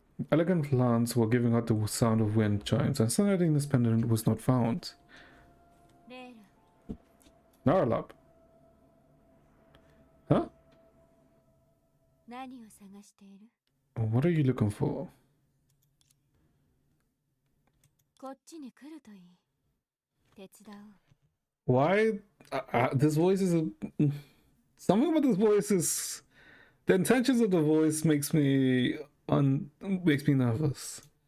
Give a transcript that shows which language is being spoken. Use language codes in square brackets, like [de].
[en] Elegant plants were giving out the sound of wind chimes, and Senadina's pendant was not found. [ja] レイラ [en] Naralab. Huh? [ja] 何を探している [en] What are you looking for? [ja] こっちに来るといい手伝おう [en] Why? This voice is something about this voice is the intentions of the voice makes me nervous.